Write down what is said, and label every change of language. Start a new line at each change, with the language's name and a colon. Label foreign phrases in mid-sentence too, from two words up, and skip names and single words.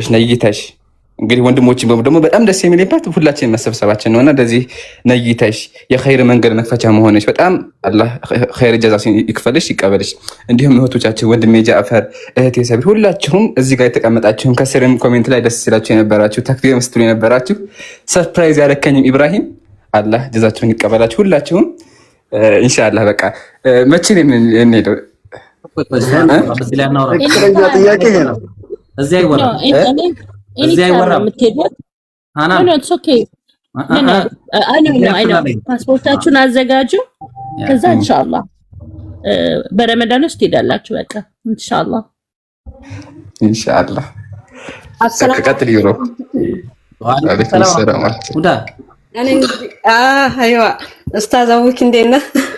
Amharic: ነይተሽ እንግዲህ ወንድሞችን ደግሞ በጣም ደስ የሚልባት ሁላችን መሰብሰባችን ነውና እንደዚህ ነይተሽ የኸይር መንገድ መክፈቻ መሆንሽ በጣም
Arabic: الله خير جزاء
Amharic: ይክፈልሽ ይቀበልሽ። እንዲሁም እህቶቻችን ወንድሜ ጃፈር እህቴ ሰብሪ ሁላችሁም እዚህ ጋር የተቀመጣችሁም ከስርም ኮሜንት ላይ ደስ ሲላችሁ የነበራችሁ ተክቢር ምስትሉ የነበራችሁ ሰርፕራይዝ ያደረከኝም ኢብራሂም አላህ ጀዛችሁን ይቀበላችሁ። ሁላችሁም
Arabic: إن شاء الله
Amharic: በቃ መቼ ነው የምንሄደው? በዚህ ላይ እናወራ። ትክክለኛ ጥያቄ ይሄ ነው። እዚህ አይወራም። እዚህ አይወራም።
English: No, no, it's okay. No, I know.
Amharic: ፓስፖርታችሁን አዘጋጁ። ከዛ
Arabic: إن شاء الله
Amharic: በረመዳን ውስጥ ትሄዳላችሁ። በቃ
Arabic: إن شاء الله
Amharic: ቀጥል ይሮ
Arabic: وعليكم السلام
Amharic: ሁዳ እኔ አይዋ ኡስታዝ አቡኪ እንዴት ነህ?